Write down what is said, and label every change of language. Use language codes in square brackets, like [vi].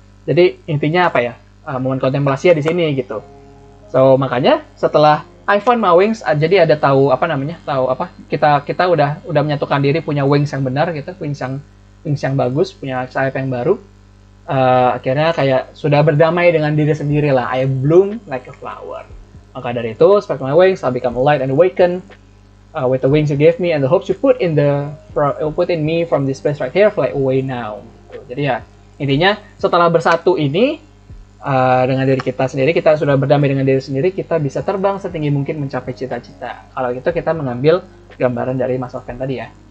[id] Jadi intinya apa ya? Momen kontemplasi di sini gitu. So makanya setelah [en] I found my wings, [id] jadi ada tahu kita udah menyatukan diri, punya wings yang benar gitu, wings yang bagus, punya sayap yang baru. Akhirnya kayak sudah berdamai dengan diri sendiri lah. [en] I bloom like a flower. [id] Maka dari itu, [en] spread my wings, I'll become light and awaken with the wings you gave me and the hopes you put in me from this place right here, fly away now. [id] Jadi ya intinya setelah bersatu ini, dengan diri kita sendiri, kita sudah berdamai dengan diri sendiri, kita bisa terbang setinggi mungkin mencapai cita-cita. Kalau gitu kita mengambil gambaran dari Mas Sofyan tadi ya.